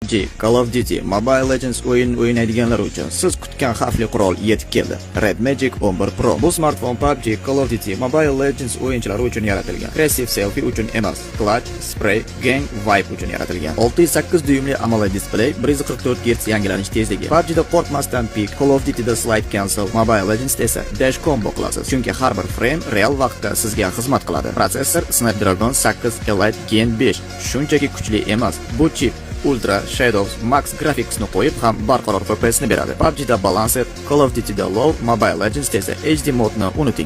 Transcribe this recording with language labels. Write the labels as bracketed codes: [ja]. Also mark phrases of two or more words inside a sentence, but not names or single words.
[uz] Call of Duty Mobile Legends o'ynaydiganlar uchun siz kutgan xavfli qurol yetib keldi. Red Magic 11 Pro. Bu smartfon PUBG, Call of Duty Mobile Legends o'yinchilari uchun yaratilgan. [en] Aggressive selfie [uz] uchun emas, [en] clutch, spray, gang vibe [uz] uchun yaratilgan. 6.8 dyumli [en] AMOLED display, [uz] 144 Hz yangilanish tezligi. PUBG'da qo'rqmasdan peak, Call of Duty'da [en] slide cancel, [uz] Mobile Legends'da esa [en] dash combo [uz] qilasiz. Chunki har bir frame real vaqtda sizga xizmat qiladi. Prosessor Snapdragon 8 Elite Gen 5. Shunchaki kuchli emas, bu chip Ultra, Shadows, Max Graphics ni qo'yib ham barqaror FPS ni beradi. PUBG'da Balanced, Call of Duty'da Low, Mobile Legends esa HD modni unuting.